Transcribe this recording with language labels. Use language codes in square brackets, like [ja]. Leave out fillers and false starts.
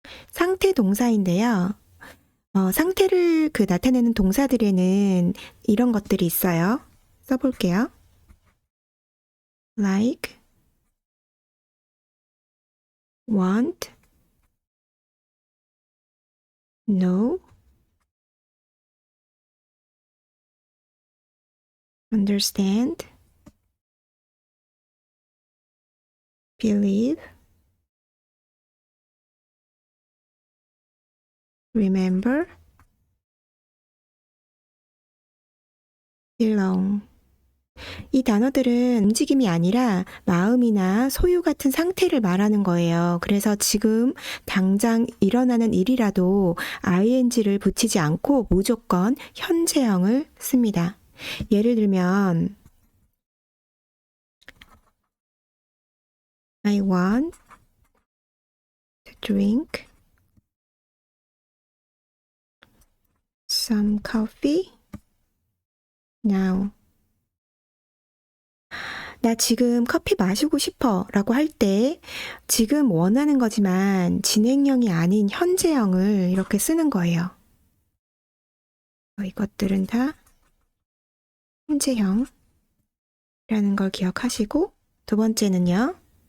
[ko] 상태 동사인데요. 상태를 나타내는 동사들에는 이런 것들이 있어요. 써볼게요. [en] like, want, know, understand, believe, remember, belong. [ko] 이 단어들은 움직임이 아니라 마음이나 소유 같은 상태를 말하는 거예요. 그래서 지금 당장 일어나는 일이라도 ing를 붙이지 않고 무조건 현재형을 씁니다. 예를 들면 [en] I want to drink some coffee now. [ko] 나 지금 커피 마시고 싶어 라고 할 때 지금 원하는 거지만 진행형이 아닌 현재형을 이렇게 쓰는 거예요. 이것들은 다 현재형이라는 걸 기억하시고, 두 번째는요.